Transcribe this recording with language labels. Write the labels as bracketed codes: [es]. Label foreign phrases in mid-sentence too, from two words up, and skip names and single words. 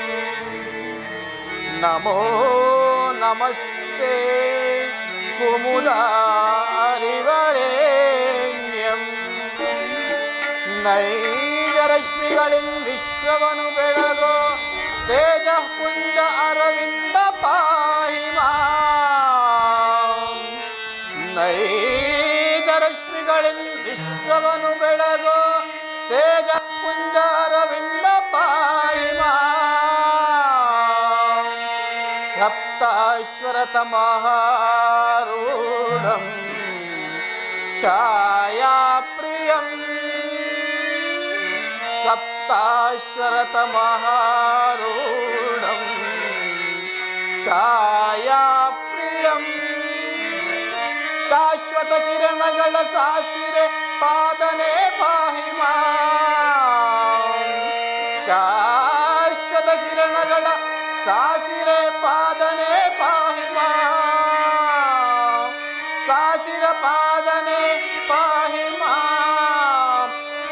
[sa] ನಮೋ ನಮಸ್ತೆ ಕುಮುದಾರಿವರೇಣ್ಯಂ. [kn] ನೈಜರಶ್ಮಿಗಳಿಂದ ವಿಶ್ವವನ್ನು ಬೆಳಗೋ ತೇಜ ಪುಂಜ ಅರವಿಂದ [sa] ಪಾಹಿ ಮಾಂ. [kn] ನೈಜರಶ್ಮಿಗಳಿಂದ ವಿಶ್ವವನ್ನು ಬೆಳಗೋ ತೇಜ ಪುಂಜ ಅರವಿಂದ [sa] ಪಾಹಿ ಮಾಂ. ಸಪ್ತಾಶ್ವರತಮಹಾರೂಢಂ ಛಾಯಾಪ್ರಿಯಂ. ಸಪ್ತಾಶ್ವರತಮಹಾರೂಢಂ ಛಾಯಾಪ್ರಿಯಂ. [kn] ಶಾಶ್ವತ ಕಿರಣಗಳ ಸಾಸಿರೆ ಪಾದನೆ [sa] ಪಾಹಿ ಮಾಂ. [kn] ಶಾಶ್ವತ ಕಿರಣಗಳ ಸಾಸಿರೆ ಪಾದನೆ [sa] ಪಾಹಿ ಮಾಂ. [kn] ಸಾಸಿರ ಪಾದನೆ [sa] ಪಾಹಿ ಮಾಂ.